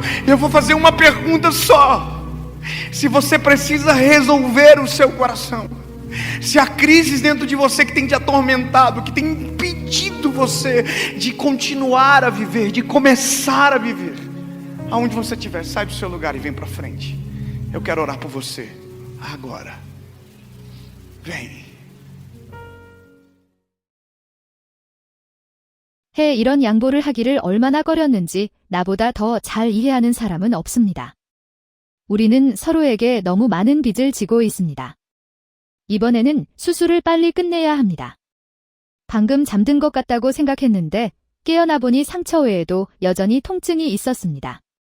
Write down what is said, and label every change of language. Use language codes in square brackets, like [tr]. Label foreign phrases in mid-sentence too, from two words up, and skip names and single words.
[pt] Eu vou fazer uma pergunta só. Se você precisa resolver o seu coração, se há crises dentro de você que tem te atormentado, que tem impedido você de continuar a viver, de começar a viver, aonde você estiver, sai do seu lugar e vem para frente. Eu quero orar por você agora. Vem. [ko] 해 이런 양보를 하기를 얼마나 꺼렸는지 나보다 더 잘 이해하는 사람은 없습니다. 우리는 서로에게 너무 많은 빚을 지고 있습니다. 이번에는 수술을 빨리 끝내야 합니다. 방금 잠든 것 같다고 생각했는데 깨어나 보니 상처 외에도 여전히 통증이 있었습니다.